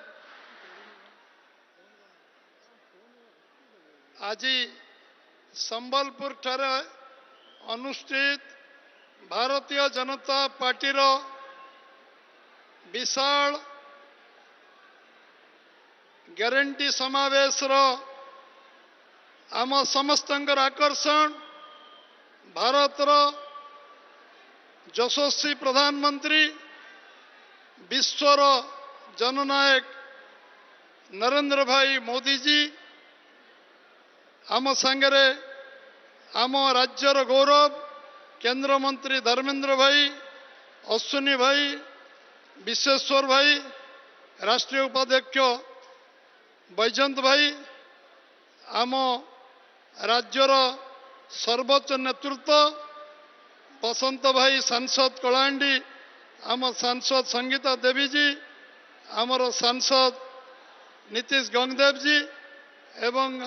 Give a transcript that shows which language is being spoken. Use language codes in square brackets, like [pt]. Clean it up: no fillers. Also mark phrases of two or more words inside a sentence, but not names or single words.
[or] ଆଜି ସମ୍ବଲପୁର ଠାରେ ଅନୁଷ୍ଠିତ ଭାରତୀୟ ଜନତା ପାର୍ଟି ବିଶାଳ ଗ୍ୟାରେଣ୍ଟି ସମାବେଶର ଆମ ସମସ୍ତଙ୍କର ଆକର୍ଷଣ ଭାରତର ଯଶସ୍ୱୀ ପ୍ରଧାନମନ୍ତ୍ରୀ ବିଶ୍ୱର ଜନନାୟକ ନରେନ୍ଦ୍ର ଭାଇ ମୋଦି ଜୀ ଆମ ସାଙ୍ଗରେ ଆମ ରାଜ୍ୟର ଗୌରବ କେନ୍ଦ୍ର ମନ୍ତ୍ରୀ ଧର୍ମେନ୍ଦ୍ର ଭାଇ ଅଶ୍ୱିନୀ ଭାଇ ବିଶ୍ୱେଶ୍ୱର ଭାଇ ରାଷ୍ଟ୍ରୀୟ ଉପାଧ୍ୟକ୍ଷ ବୈଜୟନ୍ତ ଭାଇ ଆମ ରାଜ୍ୟର ସର୍ବୋଚ୍ଚ ନେତୃତ୍ୱ ବସନ୍ତ ଭାଇ ସାଂସଦ କଳାହାଣ୍ଡି ଆମ ସାଂସଦ ସଙ୍ଗୀତା ଦେବୀ ଜୀ ଆମର ସାଂସଦ ନୀତିଶ ଗଙ୍ଗଦେବ ଜୀ ଏବଂ